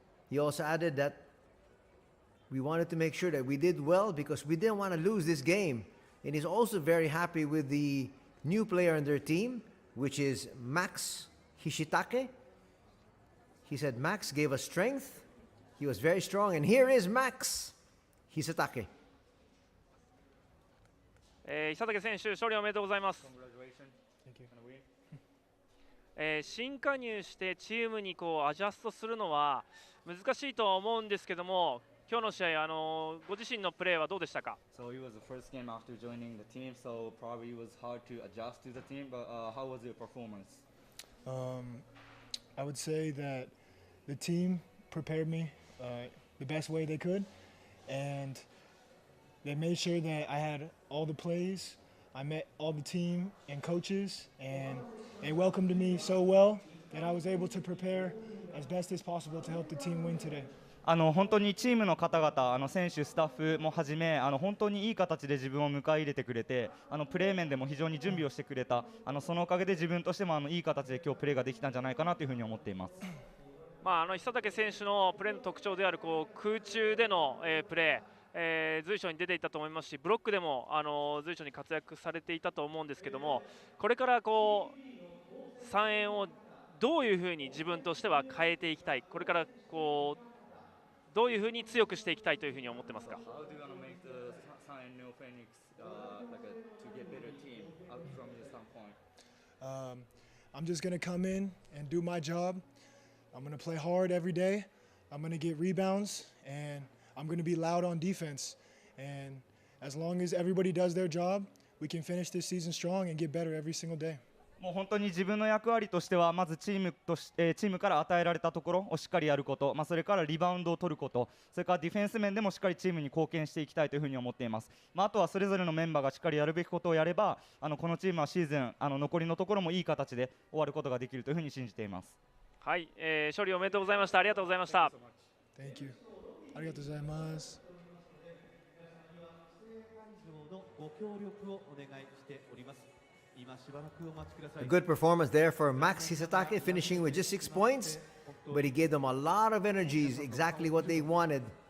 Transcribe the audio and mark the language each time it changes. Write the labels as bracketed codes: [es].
[en] He also added that we wanted to make sure that we did well because we didn't want to lose this game. And he's also very happy with the new player on their team, which is Max Hishitake. He said Max gave us strength. He was very strong. And here is Max Hishitake. [ja] 久武選手、勝利おめでとうございます。新加入してチームにアジャストするのは難しいとは思うんですけども、今日の試合、ご自身のプレーはどうでしたか？ [en] So it was the first game after joining the team, so probably it was hard to adjust to the team. But how was your performance? I would say that the team prepared me the best way they could, and they made sure that I had all the plays. I met all the team and coaches, and they welcomed me so well that I was able to prepare as best as possible to help the team win today. [ja] 本当にチームの方々、選手、スタッフもはじめ、本当にいい形で自分を迎え入れてくれて、プレー面でも非常に準備をしてくれた、そのおかげで自分としてもいい形で今日プレーができたんじゃないかなというふうに思っています。久武選手のプレーの特徴である空中での、プレー、随所に出ていたと思いますし、ブロックでも随所に活躍されていたと思うんですけども、これから3円をどういうふうに自分としては変えていきたい、これからどういうふうに強くしていきたいというふうに思ってますか？ [en] How do you want to make the San and NEOPHOENIX to get better team from your standpoint? I'm just going to come in and do my job. I'm going to play hard every day. I'm going to get rebounds, and I'm going to be loud on defense. And as long as everybody does their job, we can finish this season strong and get better every single day. [ja] もう本当に自分の役割としてはまずチームから与えられたところをしっかりやること、それからリバウンドを取ること、それからディフェンス面でもしっかりチームに貢献していきたいというふうに思っています。あとはそれぞれのメンバーがしっかりやるべきことをやれば、このチームはシーズン残りのところもいい形で終わることができるというふうに信じています。はい、勝利おめでとうございました。ありがとうございました。 [en] Thank you. [ja] ありがとうございます。ご協力をお願いしております。 [en] A good performance there for Max Hisatake, finishing with just 6 points, but he gave them a lot of energies, exactly what they wanted.